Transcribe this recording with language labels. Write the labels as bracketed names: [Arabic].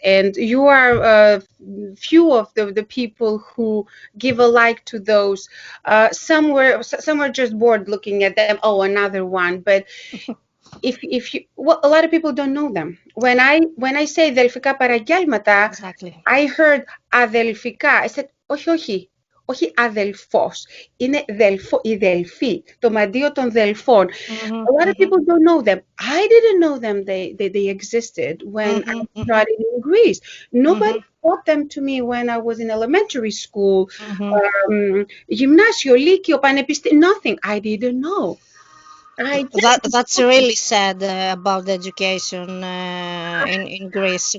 [English] And you are few of the people who give a like to those. Some were just bored looking at them. Oh, another one. But if you, well, a lot of people don't know them. When I say Delfika Paraggelmata, I heard Adelfika. I said, [Greek] όχι αδελφός, είναι η δελφή, το μαντίο των δελφών. [English] A lot of people don't know them. I didn't know them. They existed when I started in Greece. Nobody taught them to me when I was in elementary school, [Greek] γυμνάσιο, λύκειο, πανεπιστήμιο, [English] nothing. I didn't know. That's really sad about the education in Greece.